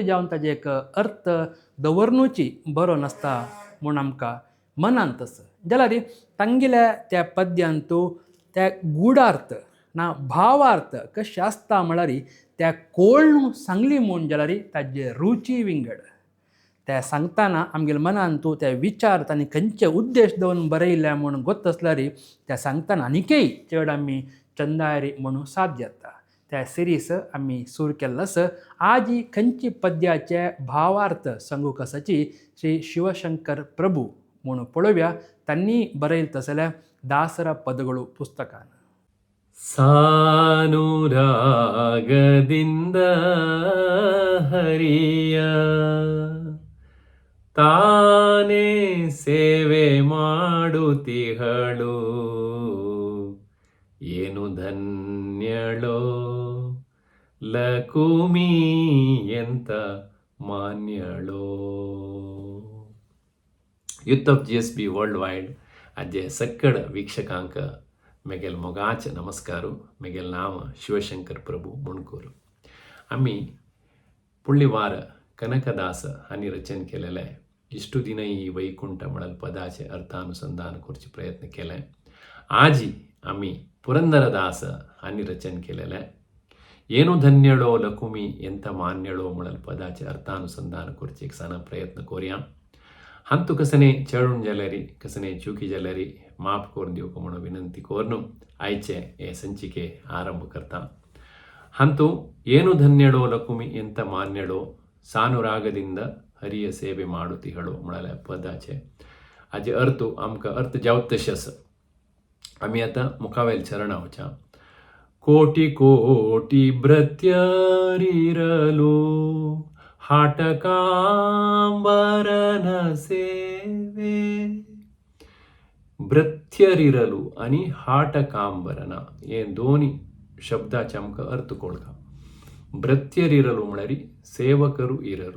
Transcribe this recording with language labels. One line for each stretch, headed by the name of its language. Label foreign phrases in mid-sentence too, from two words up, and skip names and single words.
Konkani: जावन ताजे एक अर्थ दवरनूची बरो नासता म्हूण आमकां मनांत आसा जाल्यार तांगेल्या त्या पद्यांतू त्या गुडार्थ ना भावार्थ कशें आसता म्हळ्यार त्या कोळणू सांगली म्हूण जाल्यार ताजे रुची विंगड त्या सांगतना आमगेल्या मनांतू त्या विचार तांणी खंयचे उद्देश दवरून बरयल्या म्हूण गोत आसल्यार त्या सांगतना आनिकय चड आमी चंदायरी म्हणून साथ घेता. त्या सिरीस आमी सूर केल्लो आसा. आज ही खंयची पद्याचे भावार्थ सांगूक आसाची श्री शिवशंकर प्रभू म्हणून पळोवया. तांणी बरयलें तसल्या दासरा पदगळू पुस्तकान.
Kannada: ಸಾನುರಾಗದಿಂದ ಹರಿಯ ತಾನೇ ಸೇವೆ ಮಾಡುತ್ತಿಹಳು ಏನು ಧನ್ಯಳೋ ಲಕುಮಿ ಎಂತ ಮಾನ್ಯಳೋ.
Konkani: ಯೂತ್ ಆಫ್ GSB ವರ್ಲ್ಡ್ वायड आजे सक्कड वीक्षकांक मेगेल मोगाचे नमस्कारू. मेगेल नाव शिवशंकर प्रभू मुणकूर. आम्ही पुढली वार कनकदास हांणी रचन केलेले इष्टू दिन ही वैकुंठ म्हणल पदाचे अर्थानुसंधान करचे प्रयत्न केले. आजी आम्ही पुरंदरदास हांणी रचन केलेले
Kannada: ಏನು ಧನ್ಯಳೋ ಲಕುಮಿ ಎಂತ ಮಾನ್ಯಳೋ
Konkani: म्हणल पदाचे अर्थानुसंधान करचे एक साना प्रयत्न करूया. हंतू कसने चढून जाल्यारी कसने चुकी जाल्यारी माफ करून दिवक म्हणून विनंती करून आयचे हे संचिके आरंभ करता. हंतू
Kannada: ಏನು ಧನ್ಯಳೋ ಲಕುಮಿ ಎಂತ ಮಾನ್ಯಳೋ ಸಾನುರಾಗದಿಂದ हरिय ಸೇವೆ ಮಾಡುತ್ತಿಹಳು
Konkani: म्हणल पदाचे हाजे अर्थ आमकां अर्थ जावत तशें आसा. आमी आतां मुखावेल चरण वचा.
Kannada: ಕೋಟಿ ಕೋಟಿ ಭೃತ್ಯರಿರಲು हाटकांबरन ಸೇವೆ.
Konkani: भृत्यरिरलू आणि हाटकांबरन हे दोन्ही शब्दाचे आमकां अर्थ कळटा. भृत्यरिरलू म्हळ्यार
Kannada: ಸೇವಕರು ಇರರು.